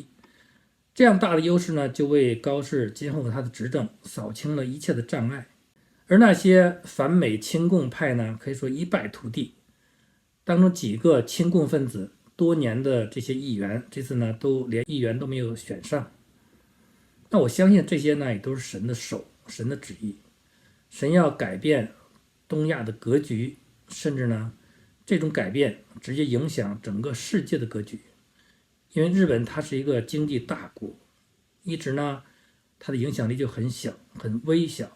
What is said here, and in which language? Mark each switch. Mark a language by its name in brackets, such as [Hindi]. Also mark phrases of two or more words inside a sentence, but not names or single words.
[Chinese] 這樣大的優勢呢就為高市今後他的執政掃清了一切的障礙。而那些反美親共派呢可以說一敗塗地，當中幾個親共分子多年的這些議員，這次呢都連議員都沒有選上。那我相信這些呢也都是神的手，神的旨意，神要改变東亞的格局，甚至呢這種改變直接影響整個世界的格局。因為日本它是一個經濟大國，一直呢它的影響力就很小很微小。